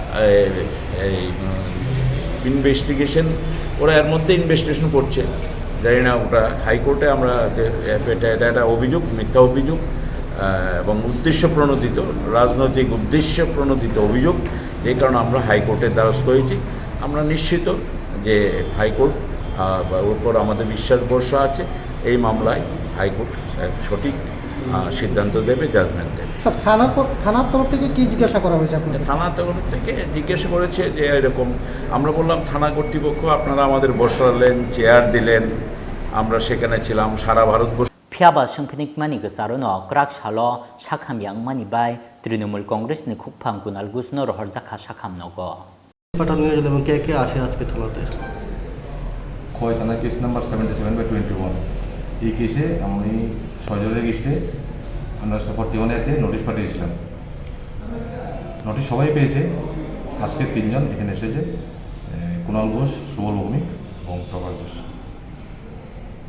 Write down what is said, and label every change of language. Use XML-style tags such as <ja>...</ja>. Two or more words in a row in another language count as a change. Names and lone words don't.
<bn>ইনভেস্টিগেশন ওরা এর মধ্যে ইনভেস্টিগেশন করছে জানি না ওটা হাইকোর্টে আমরা এটা একটা অভিযোগ মিথ্যা অভিযোগ এবং উদ্দেশ্য প্রণোদিত রাজনৈতিক উদ্দেশ্য প্রণোদিত অভিযোগ এই কারণে আমরা হাইকোর্টের দ্বারস্থ হয়েছি আমরা নিশ্চিত যে হাইকোর্ট উপর আমাদের বিশ্বাস ভরসা আছে এই মামলায় হাইকোর্ট সঠিক সিদ্ধান্ত দেবে জাজমেন্ট দেবে থানার তরফ থেকে কি জিজ্ঞাসা করা হয়েছে আপনাদের থানার তরফ থেকে জিজ্ঞাসা করেছে যে এরকম আমরা বললাম থানা কর্তৃপক্ষ আপনারা আমাদের বসালেন চেয়ার দিলেন আমরা সেখানে ছিলাম সারা ভারতবর্ষ</bn> <trp>Phiaba Shungpinik Mani Gasarono, Krak Shalo, Shakam Yang Mani Bai, Trinamool Congress ni Khoroktham Kunal Goshno rohor jakha Shakam Nogo.</trp> <bn>পাঠানো হয়েছিল এবং কে আসে আজকে থানাতে খোয়াই থানা</bn> <en>case number</en> <bn>77/21 এই কেসে আমি 6 জনের এগেইনস্টে আমরা 41-এতে নোটিশ পাঠিয়েছিলাম নোটিশ সবাই পেয়েছে আজকে 3 জন এখানে এসেছে কুনাল ঘোষ সুবল ভৌমিক এবং প্রকাশ ঘোষ</bn>